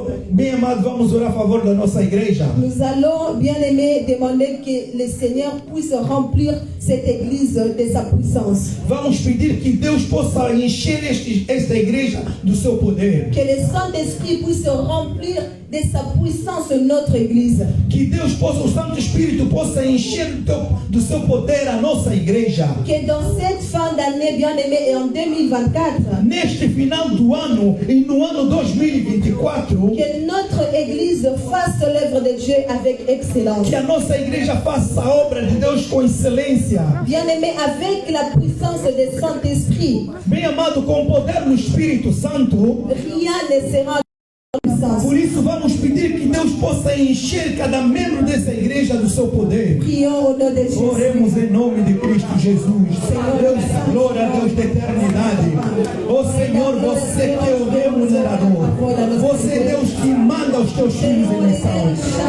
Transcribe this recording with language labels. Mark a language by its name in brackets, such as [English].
[Portuguese] Bem amado, vamos orar a favor da nossa igreja. [French] Nous allons, bien-aimés, demander que le Seigneur puisse remplir cette église de sa puissance. [Portuguese] Vamos pedir que Deus possa encher esta igreja do seu poder. [French] Que le Saint-Esprit puisse remplir de sa puissance notre église. [Portuguese] Que Deus possa, o Santo Espírito possa encher do seu poder a nossa igreja. [French] Que dans cette fin d'année, bien-aimés, et en 2024, [Portuguese] neste final do ano e no ano 2024, [French] que notre église fasse l'œuvre de Dieu avec excellence. [Portuguese] Que a nossa igreja faça a obra de Deus com excelência. [French] Bien-aimés, avec la puissance du Saint-Esprit. [Portuguese] Bem amado, com o poder do Espírito Santo, [French] rien ne sera. [Portuguese] Por isso vamos pedir que Deus possa encher cada membro dessa igreja do seu poder. Oremos em nome de Cristo Jesus. Deus, glória a Deus da eternidade. Ó Senhor, você que é o remunerador. Você é Deus que manda os teus filhos em missão.